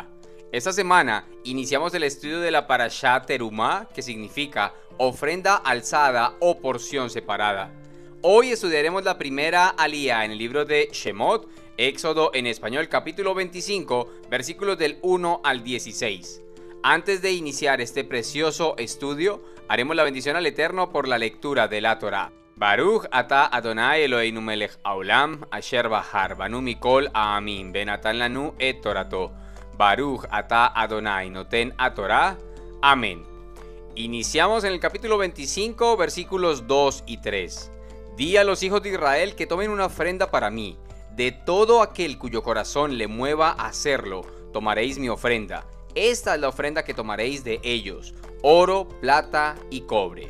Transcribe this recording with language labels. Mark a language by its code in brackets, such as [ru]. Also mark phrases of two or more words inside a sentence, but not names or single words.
[es] Esta semana iniciamos el estudio de la Parashá Terumá, que significa ofrenda alzada o porción separada. Hoy estudiaremos la primera aliyá en el libro de Shemot, Éxodo en español, capítulo 25, versículos del 1 al 16. Antes de iniciar este precioso estudio, haremos la bendición al Eterno por la lectura de la Torá. [he] ברוך אתה אדוני אלוהינו מלך העולם, אשר בחר בנו מכל העמים, ונתן לנו את תורתו. ברוך אתה אדוני נותן התורה. [es] Amén. Iniciamos en el capítulo 25, versículos 2 y 3. Di a los hijos de Israel que tomen una ofrenda para mí. De todo aquel cuyo corazón le mueva a hacerlo, tomaréis mi ofrenda. Esta es la ofrenda que tomaréis de ellos: oro, plata y cobre.